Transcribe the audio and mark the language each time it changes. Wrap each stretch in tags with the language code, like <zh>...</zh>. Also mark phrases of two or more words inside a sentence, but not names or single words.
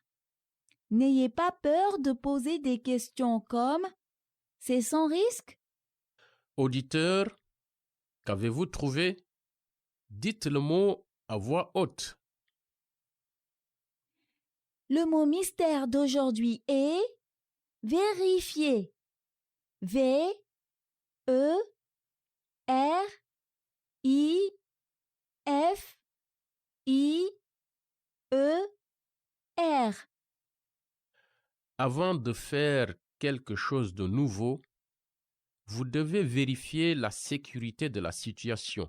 <fr>N'ayez pas peur de poser des questions comme « C'est sans risque ?» Auditeur, qu'avez-vous trouvé? Dites le mot à voix haute. Le mot mystère d'aujourd'hui est vérifier. V-E-R-I-F-I-E-R. Avant de faire quelque chose de nouveau, vous devez vérifier la sécurité de la situation.</fr>